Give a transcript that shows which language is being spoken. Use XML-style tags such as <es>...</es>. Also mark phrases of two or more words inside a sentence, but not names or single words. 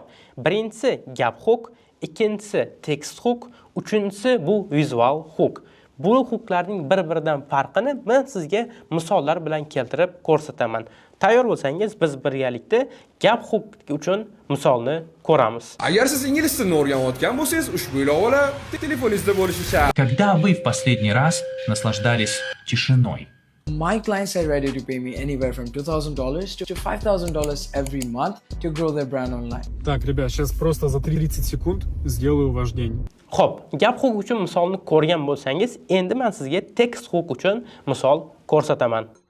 <uz>Birinchisi gap huquq, ikkinchisi tekst huquq, uchinchisi bu vizual huquq. Bu huquqlarning bir-biridan farqini men sizga misollar bilan keltirib ko'rsataman. Tayyor bo'lsangiz biz birgalikda gap huquq uchun misolni ko'ramiz. Agar siz ingliz tilini o'rganayotgan bo'lsangiz, ushbu ilovalar telefoningizda bo'lishi shart.</uz> <ru>Когда вы в последний раз наслаждались тишиной?</ru> <en>My clients are ready to pay me anywhere from $2,000 to $5,000 every month to grow their brand online.</en> <ru>Так, ребят, сейчас просто за 30 секунд сделаю ваш день.</ru> <uz>Xo'p, gap huquq uchun misolni ko'rgan bo'lsangiz, endi men sizga tekst huquq uchun misol ko'rsataman.</uz>